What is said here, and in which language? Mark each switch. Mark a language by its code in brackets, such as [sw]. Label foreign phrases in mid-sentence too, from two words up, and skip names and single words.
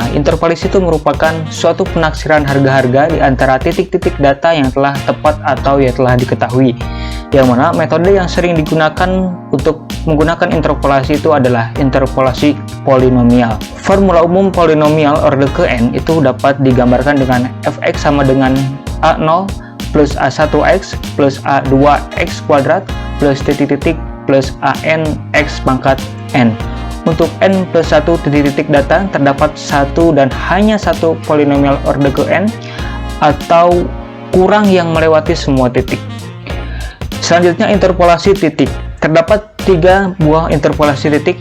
[id] Interpolasi itu merupakan suatu penaksiran harga-harga di antara titik-titik data yang telah tepat atau yang telah diketahui. Yang mana metode yang sering digunakan untuk menggunakan interpolasi itu adalah interpolasi polinomial. Formula umum polinomial order ke n itu dapat digambarkan dengan fx sama dengan a0 plus a1x plus a2x kuadrat plus titik-titik plus an x pangkat n. Untuk n plus 1 titik-titik data terdapat satu dan hanya satu polinomial order ke n atau kurang yang melewati semua titik. Selanjutnya interpolasi titik. Terdapat tiga buah interpolasi titik.